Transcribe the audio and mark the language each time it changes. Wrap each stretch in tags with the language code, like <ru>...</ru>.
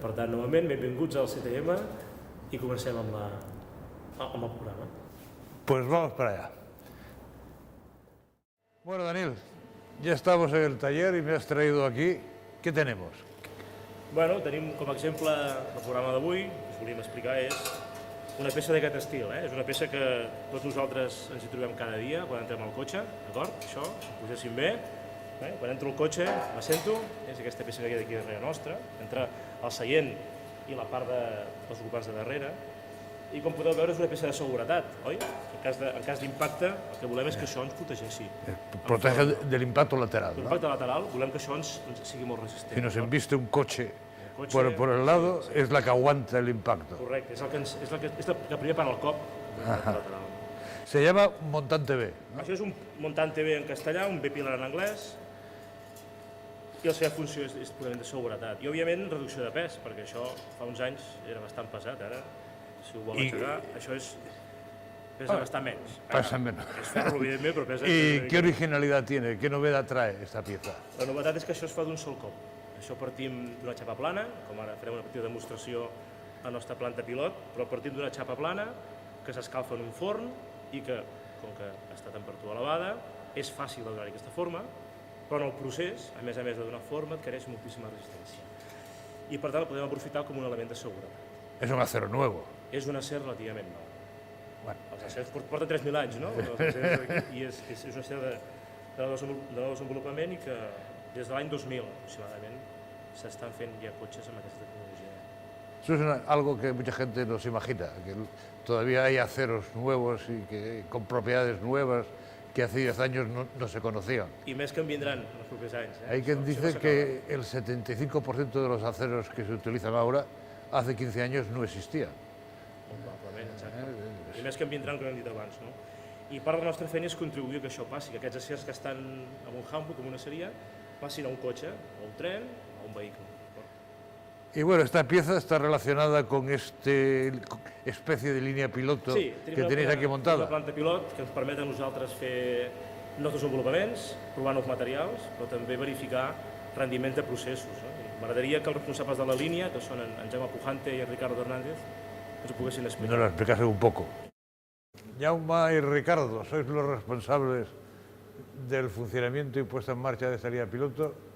<ca>Per tant, novament, benvinguts al CTM y comencem amb el programa.</ca> <es>Pues vamos para allá. Bueno, Daniel, ya estamos en el taller y me has traído aquí. ¿Qué tenemos?</es> <ca>Bueno, tenim com a exemple el programa d'avui, que us volíem explicar, és una peça d'aquest estil. És una peça que tots nosaltres ens hi trobem cada dia quan entrem al cotxe, d'acord? Això, si ho poséssim bé, quan entro al cotxe m'assento, és aquesta peça que queda aquí darrere nostra, entre el seient i la part dels ocupants de darrere, i com podeu veure és una peça de seguretat, oi? En cas d'impacte, el que volem és que això ens protegeixi.</ca> <es>Protege del impacto lateral, ¿no?</es> <ca>L'impacte lateral, volem que això ens sigui molt resistent.</ca> <es>Si nos embiste un coche por el lado, es la que aguanta el impacto.</es> <ca>Correcte, és la que primer para el cop lateral.</ca> <es>Se llama montante B, ¿no?</es> <ca>Això és un montante B en castellà, un B-pillar en anglès, i la seva funció és purament de seguretat. I, òbviament, reducció de pes, perquè això fa uns anys era bastant pesat, ara, si ho vol aixecar, això pesa bastant menys.</ca> <es>Pesa menos.</es> <ca>És ferro, evidentment, però pesa...</ca> <es>¿Y qué originalidad tiene? ¿Qué novedad trae esta pieza?</es> <ca>La novetat és que això es fa d'un sol cop. Això partim d'una xapa plana, com ara farem una petita demostració a la nostra planta pilot, però partim d'una xapa plana que s'escalfa en un forn i que, com que està a temperatura elevada, és fàcil de donar-hi aquesta forma, però en el procés, a més de donar forma, adquireix moltíssima resistència. I per tant el podem aprofitar com un element de seguretat.</ca> <es>Es un acero nuevo.</es> <ca>És un acer relativament nou.</ca> <es>Bueno.</es> <ca>Els acers porten 3.000 anys, no? I és un acer de desenvolupament i que des de l'any 2000 aproximadament s'estan fent ja cotxes amb aquesta tecnologia.</ca> <es>Eso es algo que mucha gente no se imagina, que todavía hay aceros nuevos y con propiedades nuevas que hace 10 años no se conocían.</es> <ca>I més que en vindran en els propers anys.</ca> <es>Hay quien dice que el 75% de los aceros que se utilizan ahora, hace 15 años no existían.</es> <ca>Probablement, exacte. I més que en vindran, com hem dit abans, no? I part de la nostra feina és contribuir a que això passi, que aquests acers que estan en un handbook, en una aceria, passin a un cotxe, a un tren, a un vehicle.</ca> <es>Y bueno, esta pieza está relacionada con esta especie de línea piloto que tenéis aquí montada.</es> <ca>Sí, una planta pilot que ens permet a nosaltres fer nous desenvolupaments, provar nous materials, però també verificar rendiment de processos. M'agradaria que els responsables de la línia, que són en Jaume Pujante i en Ricardo Hernández, ens ho poguessin explicar.</ca> <es>Nos lo explicasen un poco. Jaume y Ricardo, sois los responsables del funcionamiento y puesta en marcha de esta línea piloto.</es>